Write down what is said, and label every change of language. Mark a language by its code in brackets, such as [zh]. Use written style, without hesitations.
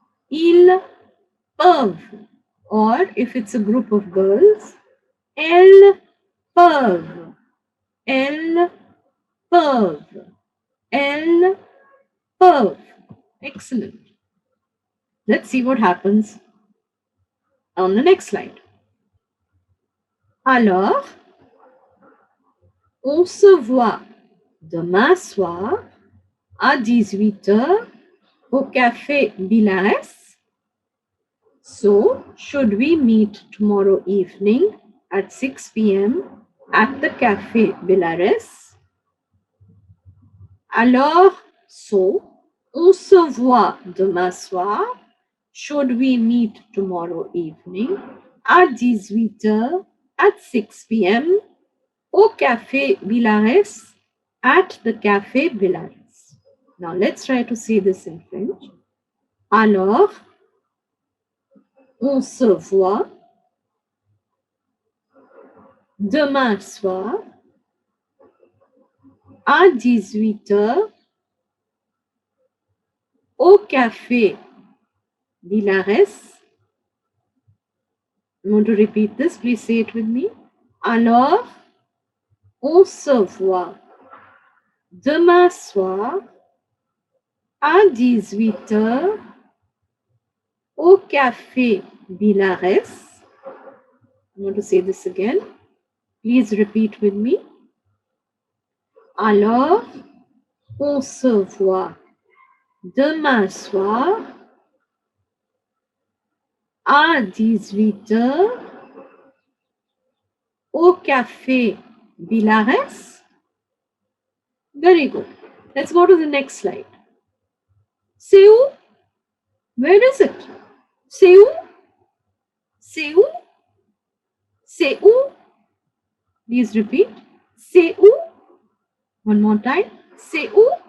[fr] Ils peuvent. [en] Or if it's a group of girls, [fr] elles peuvent. Elles peuvent. Elles peuvent. Excellent. [en] Let's see what happens on the next slide. [fr] Alors, on se voit demain soir à 18h au café Bilares. [en] So, should we meet tomorrow evening at 6 p.m. at the café Bilares? [fr] Alors, so, on se voit demain soir. [en] Should we meet tomorrow evening at 18h at 6 p.m. [fr] au café Bilares [en] at the café Bilares? Now let's try to say this in French. [fr] Alors, on se voit demain soir à 18h au café Bilares. [en] I want to repeat this. Please say it with me. [fr] Alors, on se voit demain soir à 18h au café Bilares. [en] I want to say this again. Please repeat with me. [fr] Alors, on se voit demain soir à 18h au café Bilares. [en] Very good. Let's go to the next slide. [fr] C'est où? [en] Where is it? [fr] C'est où? C'est où? C'est où? [en] Please repeat. [fr] C'est où? [en] One more time. [fr] C'est où?